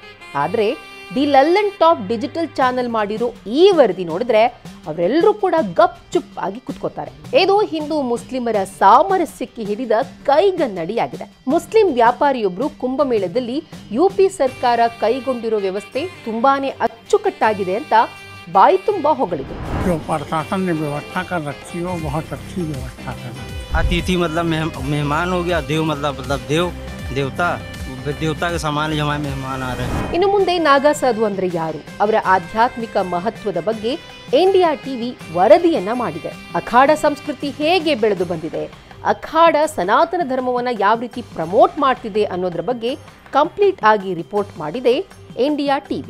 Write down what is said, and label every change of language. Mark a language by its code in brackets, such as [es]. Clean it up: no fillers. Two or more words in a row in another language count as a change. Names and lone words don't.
[kn] ಆದ್ರೆ ದಿ ಲಲ್ಲನ್ ಟಾಪ್ [en] digital channel [kn] ಮಾಡಿರೋ ಈ ವರದಿ ನೋಡಿದ್ರೆ ಅವರೆಲ್ಲರೂ ಕೂಡ ಗಪ್ ಚುಪ್ ಆಗಿ ಕುತ್ಕೋತಾರೆ. ಇದು ಹಿಂದೂ ಮುಸ್ಲಿಮರ ಸಾಮರಸ್ಯಕ್ಕೆ ಹಿಡಿದ ಕೈಗನ್ನಡಿಯಾಗಿದೆ. ಮುಸ್ಲಿಂ ವ್ಯಾಪಾರಿಯೊಬ್ರು ಕುಂಭಮೇಳದಲ್ಲಿ UP ಸರ್ಕಾರ ಕೈಗೊಂಡಿರೋ ವ್ಯವಸ್ಥೆ ತುಂಬಾನೇ ಅಚ್ಚುಕಟ್ಟಾಗಿದೆ ಅಂತ ಬಾಯಿ ತುಂಬಾ ಹೊಗಳಿದ್ರು. [hi] प्रशासन ने व्यवस्था कर रखी हो, बहुत अच्छी व्यवस्था कर रखी है। अतिथि मतलब मेहमान हो गया, देव मतलब देवता के समान ही हमारे मेहमान आ रहे हैं. [kn] ಇನ್ನು ಮುಂದೆ ನಾಗಾ ಸಾಧು ಅಂದ್ರೆ ಯಾರು, ಅವರ ಆಧ್ಯಾತ್ಮಿಕ ಮಹತ್ವದ ಬಗ್ಗೆ ಇಂಡಿಯಾ ಟಿವಿ ವರದಿಯನ್ನ ಮಾಡಿದೆ. ಅಖಾಡ ಸಂಸ್ಕೃತಿ ಹೇಗೆ ಬೆಳೆದು ಬಂದಿದೆ, ಅಖಾಡ ಸನಾತನ ಧರ್ಮವನ್ನ ಯಾವ ರೀತಿ ಪ್ರಮೋಟ್ ಮಾಡ್ತಿದೆ ಅನ್ನೋದ್ರ ಬಗ್ಗೆ ಕಂಪ್ಲೀಟ್ ಆಗಿ ರಿಪೋರ್ಟ್ ಮಾಡಿದೆ ಇಂಡಿಯಾ ಟಿವಿ.